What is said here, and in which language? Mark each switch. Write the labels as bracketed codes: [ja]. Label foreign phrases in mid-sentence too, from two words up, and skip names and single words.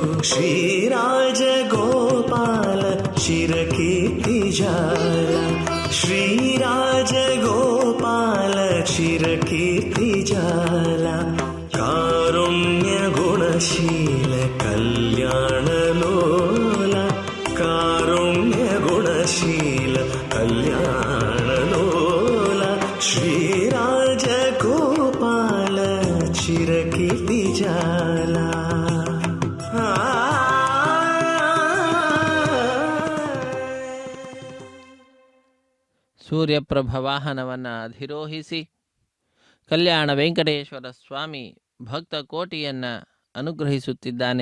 [sa] శ్రీరాజగోపాల చిరకీర్తిజాల శ్రీరాజగోపాల చిరకీర్తిజాల కారుణ్య గుణశీల కళ్యాణలోల కారుణ్య గుణశీల కళ్యాణలోల శ్రీరాజగోపాల చిరకీర్తిజాల [kn] ಸೂರ್ಯಪ್ರಭ ವಾಹನವನ್ನು ಅಧಿರೋಹಿಸಿ ಕಲ್ಯಾಣ ವೆಂಕಟೇಶ್ವರ ಸ್ವಾಮಿ ಭಕ್ತ ಕೋಟಿಯನ್ನು ಅನುಗ್ರಹಿಸುತ್ತಿದ್ದಾನೆ.